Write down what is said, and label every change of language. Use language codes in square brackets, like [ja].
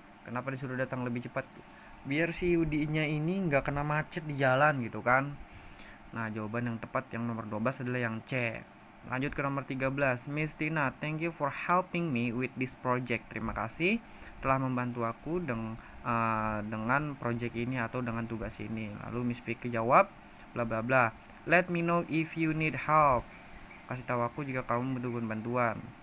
[id] Kenapa disuruh datang lebih cepat? Biar si Yudi nya ini nggak kena macet di jalan gitu kan. Nah, jawaban yang tepat yang nomor 12 adalah yang C. Lanjut ke nomor 13. [en] Miss Tina, thank you for helping me with this project. [id] Terima kasih telah membantu aku dengan project ini atau dengan tugas ini. Lalu Miss Vicky jawab bla bla bla. [en] Let me know if you need help. [id] Kasih tahu aku jika kamu membutuhkan bantuan.